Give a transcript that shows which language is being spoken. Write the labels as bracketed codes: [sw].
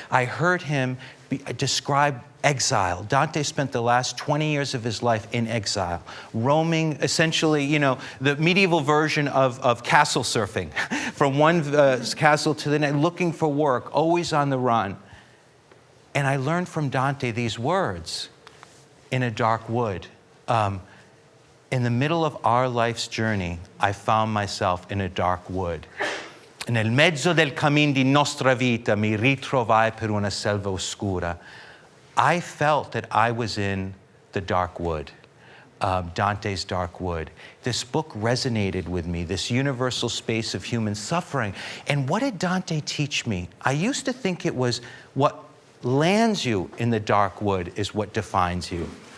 [en] I heard him describe exile. Dante spent the last 20 years of his life in exile, roaming essentially, the medieval version of castle surfing, from one castle to the next, looking for work, always on the run. And I learned from Dante these words: in a dark wood. In the middle of our life's journey, I found myself in a dark wood. [it] Nel mezzo del cammin di nostra vita mi ritrovai per una selva oscura. [en] I felt that I was in the dark wood, Dante's dark wood. This book resonated with me, this universal space of human suffering. And what did Dante teach me? I used to think it was what lands you in the dark wood is what defines you.